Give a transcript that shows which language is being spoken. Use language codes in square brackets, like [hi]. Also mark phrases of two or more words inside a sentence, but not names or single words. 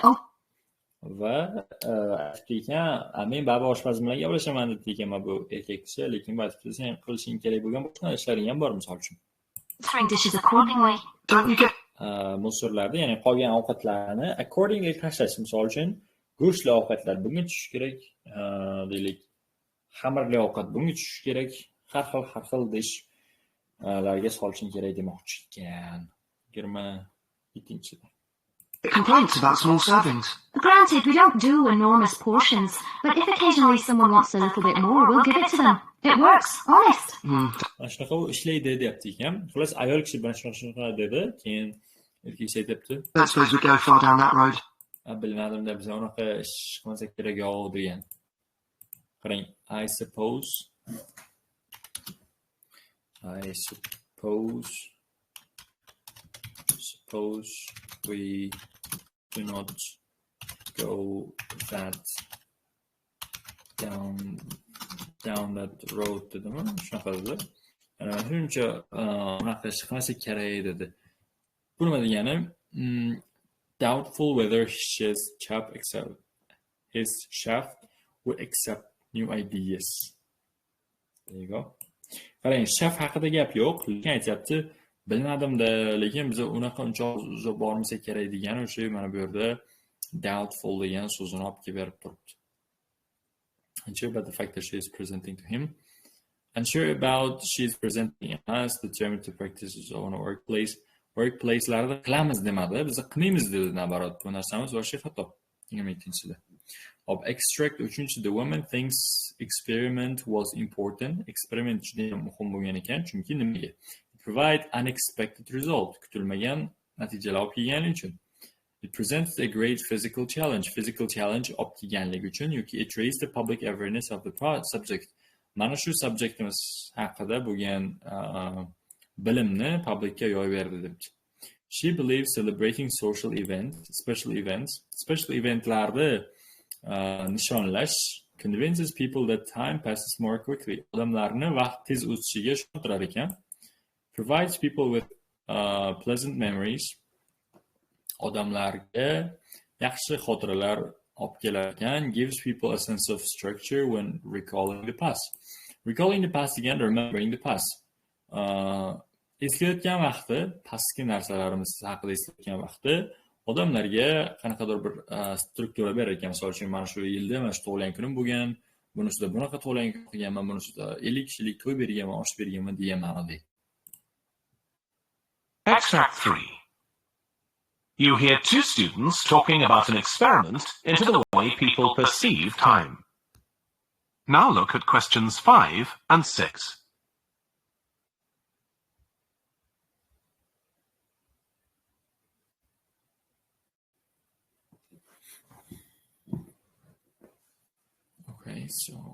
[uz] Va aytgan, men baba oshpaz bilan gaplashaman deb ekanman bu erkak kishi, lekin aytibdi, sen qilishing kerak bo'lgan boshqa ishlaring ham bor, misol uchun. [en] answering dishes accordingly. Don't you get... [uz] Musorlarni, ya'ni qolgan ovqatlarni accordingly tashlash, misol uchun go'shtli ovqatlar bunga tushishi kerak, deylik, xamirli ovqat bunga tushishi kerak, har xil dishlarga solishing kerak demoqchi ekan. 27-da. [en] Complaints about small servings. Granted, we don't do enormous portions, but if occasionally someone wants a little bit more, we'll give it to them. It works, honest. [uz] Shunaqa u ishlaydi deyapti ekan. Xullas, ayol kishi bilan shunaqa dedi, keyin erkak aytibdi. [en] I suppose we go far down that road. [uz] Bilmadim-da, biz unaqa ish qilmasak kerak-ku degan. Qarang, [en] I suppose we do not go that down that road dedimi? [uz] Shunaqa dedi. Shuncha unaqa ish qilmasak kerak dedi. Bu nima degani? [en] Doubtful whether his chef would accept new ideas. There you go. [uz] Qarang, chef haqida gap yo'q, lekin aytyapti, bilmadim-da, lekin biz uncha uzoq bormasak kerak degani o'sha mana bu yerda doubtful degan so'zini olib kelib berib turibdi. [en] Unsure about the fact that she is presenting to him. Unsure about she is presenting us, determined to practice his own workplace'larda [uz] qilamiz demadi, biz qilmaymiz dedi nabarat. Bu narsamiz boshqa xato. 22-da. [en] Of extract 3-chi, the woman thinks experiment was important. [uz] Experiment juda muhim bo'lgan ekan, chunki nimaga? [en] Provide unexpected result. [uz] Kutilmagan natijalar olib kelganligi uchun. [en] It presents a great physical challenge. Physical challenge [uz] olib kelganligi uchun yoki [en] it raised the public awareness of the subject. [uz] Mana shu subjektimiz haqida bo'lgan bilimni publicga yoyib berdi debdi. [en] She believes celebrating special [uz] eventlarni nishonlash [en] convinces people that time passes more quickly. [uz] Odamlarni vaqt tez o'tishiga ishontirar ekan. [en] Provides people with pleasant memories. [uz] Odamlarga yaxshi xotiralar olib kelar ekan. [en] Gives people a sense of structure when recalling the past. Recalling the past again, remembering the past. [uz] Eslayotgan vaqti, pastki narsalarimiz haqida eslayotgan vaqti odamlarga qanaqadir bir struktura berar ekan. Misol uchun, mana shu yilda mana shu tug'ilgan kunim bo'lgan, bunisida bunaqa tug'ilgan kun qilganman, bunisida 50 kishilik to'y berganman, osh berganman degan ma'noda. [en] Extract 3. You hear two students talking about an experiment into the way people perceive time. Now look at questions 5 and 6. Okay, so...